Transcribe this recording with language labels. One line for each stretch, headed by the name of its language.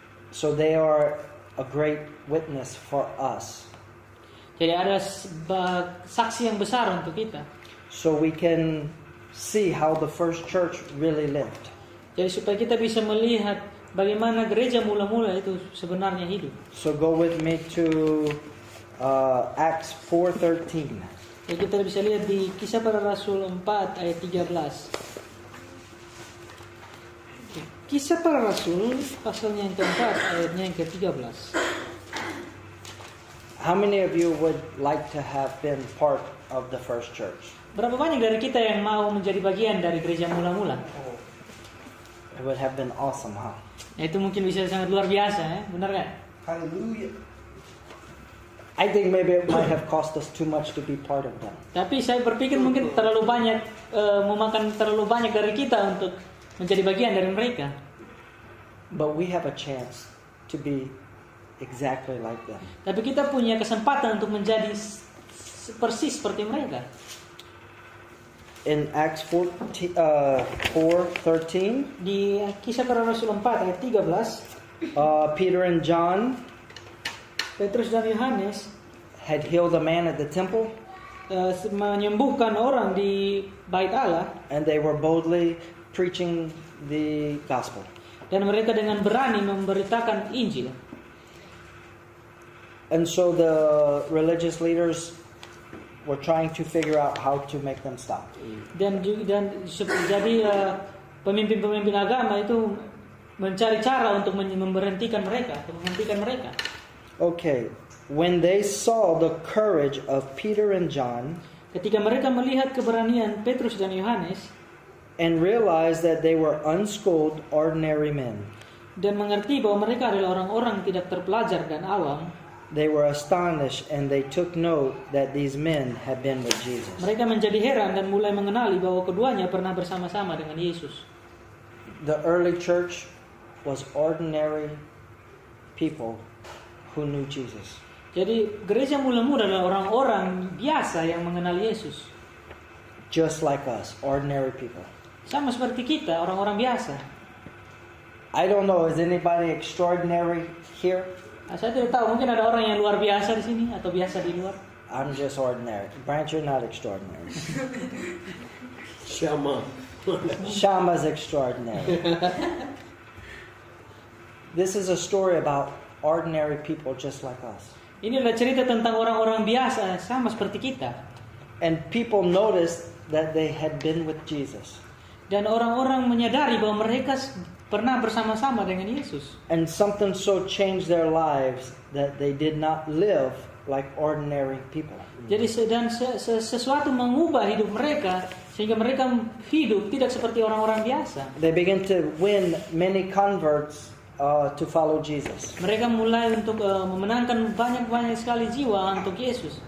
English: So they are a great witness for us.
Indonesian: Jadi ada saksi yang besar untuk kita.
English: So we can see how the first church really lived.
Indonesian: Jadi supaya kita bisa melihat bagaimana gereja mula-mula itu sebenarnya hidup.
English: So go with me to Acts 4:13.
Indonesian: Jadi kita bisa lihat di Kisah Para Rasul 4 ayat 13. Kisah Para Rasul pasalnya yang keempat ayatnya yang ke-13.
English: How many of you would like to have been part of the first church?
Indonesian: Berapa banyak dari kita yang mau menjadi bagian dari gereja mula-mula?
English: It would have been awesome, huh?
Indonesian: Ya, itu mungkin bisa sangat luar biasa, ya? Benar kan? haleluya.
English: I think maybe it might have cost us too much to be part of them.
Indonesian: Tapi saya berpikir mungkin terlalu banyak memakan terlalu banyak dari kita untuk menjadi bagian dari mereka.
English: But we have a chance to be exactly like them.
Indonesian: Tapi kita punya kesempatan untuk menjadi persis seperti mereka.
English: In Acts 4:13,
Indonesian: Di Kisah Para Rasul 4 ayat 13,
English: Peter and John
Indonesian: Petrus dan Yohanes
English: had healed a man at the temple,
Indonesian: menyembuhkan orang di Bait Allah,
English: and they were boldly preaching the gospel.
Indonesian: dan mereka dengan berani memberitakan Injil.
English: And so the religious leaders were trying to figure out how to make them stop.
Indonesian: Dan jadi pemimpin-pemimpin agama itu mencari cara untuk memberhentikan mereka, atau menghentikan mereka.
English: Okay, when they saw the courage of Peter and John,
Indonesian: ketika mereka melihat keberanian Petrus dan Yohanes,
English: and realized that they were unschooled, ordinary men,
Indonesian: dan mengerti bahwa mereka adalah orang-orang tidak terpelajar dan awam,
English: they were astonished and they took note that these men had been with Jesus.
Indonesian: mereka menjadi heran dan mulai mengenali bahwa keduanya pernah bersama-sama dengan Yesus.
English: The early church was ordinary people who knew Jesus.
Indonesian: Jadi gereja mula-mula adalah orang-orang biasa yang mengenal Yesus.
English: Just like us, ordinary people.
Indonesian: Sama seperti kita, orang-orang biasa.
English: I don't know, is anybody extraordinary here?
Indonesian: Saya tidak tahu, mungkin ada orang yang luar biasa di sini atau biasa di luar.
English: I'm just ordinary. Branch, you're not extraordinary. Shama's extraordinary. This is a story about ordinary people just like us.
Indonesian: Ini adalah cerita tentang orang-orang biasa sama seperti kita.
English: And people noticed that they had been with Jesus.
Indonesian: Dan orang-orang menyadari bahwa mereka pernah bersama-sama dengan Yesus.
English: And something so changed their lives that they did not live like ordinary people.
Indonesian: Jadi sesuatu mengubah hidup mereka sehingga mereka hidup tidak seperti orang-orang biasa.
English: They began to win many converts to follow Jesus.
Indonesian: Mereka mulai untuk memenangkan banyak sekali jiwa untuk Yesus.